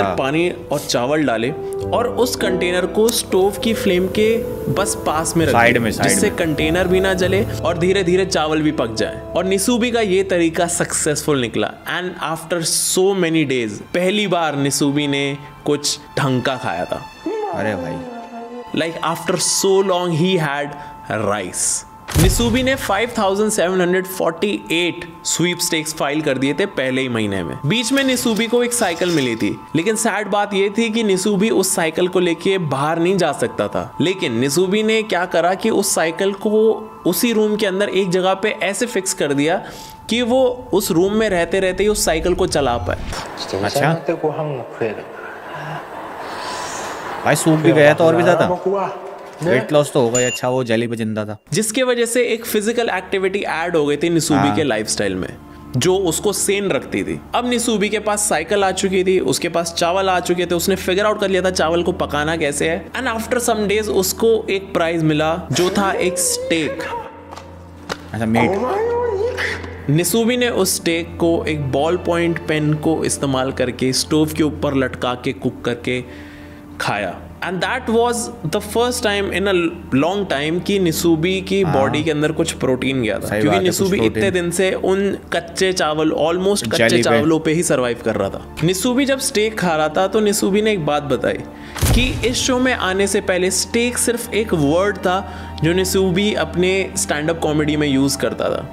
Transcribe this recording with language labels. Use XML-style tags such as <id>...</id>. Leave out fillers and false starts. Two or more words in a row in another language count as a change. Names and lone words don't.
<hi>अंदर पानी और चावल डाले और उस कंटेनर को स्टोव की फ्लेम के बस पास में रख साइड दिया, में, साइड जिससे में। कंटेनर भी ना जले और धीरे धीरे चावल भी पक जाए। और निसूबी का ये तरीका सक्सेसफुल निकला</hi> <en>and after so many days</en> <hi>पहली बार निसूबी ने कुछ ढंग का खाया था। अरे भाई</hi> <en>Like after so long he had rice.</en> <hi>निसूबी ने 5,748</hi> <en>sweepstakes file</en> <hi>कर दिए थे पहले ही महीने में। बीच में निसूबी को एक साइकिल मिली थी, लेकिन सैड बात यह थी कि निसूबी उस साइकिल को लेके बाहर नहीं जा सकता था। लेकिन निसूबी ने क्या करा कि उस साइकिल को उसी रूम के अंदर एक जगह पे ऐसे फिक्स कर दिया कि वो उस रूम में रहते रहते ही उस साइकिल को चला पाए।</hi> <ja>自転車に乗ってご飯も食える。</ja> <hi>भाई सूख भी गया तो और भी ज्यादा</hi> <ja>僕は</ja> <en>weight loss</en> <hi>तो होगा। अच्छा वो जेली पे जिंदा था। जिसके वजह से एक</hi> <en>physical activity add</en> <hi>हो गई थी निसूबी के लाइफस्टाइल में जो उसको सेन रखती थी। अब निसूबी के पास साइकिल आ चुकी थी, उसके पास चावल आ चुके थे, उसने</hi> <en>figure out</en> <hi>कर लिया था चावल को पकाना कैसे है</hi> <en>and after some days</en> <hi>उसको एक प्राइज मिला जो था एक स्टेक। अच्छा मीट। निसूबी ने उस स्टेक को एक</hi> <en>ball point pen</en> <hi>को इस्तेमाल करके स्टोव के ऊपर लटका के कुक करके खाया</hi> <en>and that was the first time in a long time</en> <hi>कि निसूबी की बॉडी के अंदर कुछ प्रोटीन गया था सही क्योंकि बात है, निसूबी कुछ इतने प्रोटीन। दिन से उन कच्चे चावल ऑलमोस्ट कच्चे जेली पे। चावलों पे ही सरवाइव कर रहा था। निसूबी जब स्टेक खा रहा था तो निसूबी ने एक बात बताई कि इस शो में आने से पहले स्टेक सिर्फ एक वर्ड था जो निसूबी अपने</hi> <en>stand up comedy</en> <hi>में यूज करता था।</hi>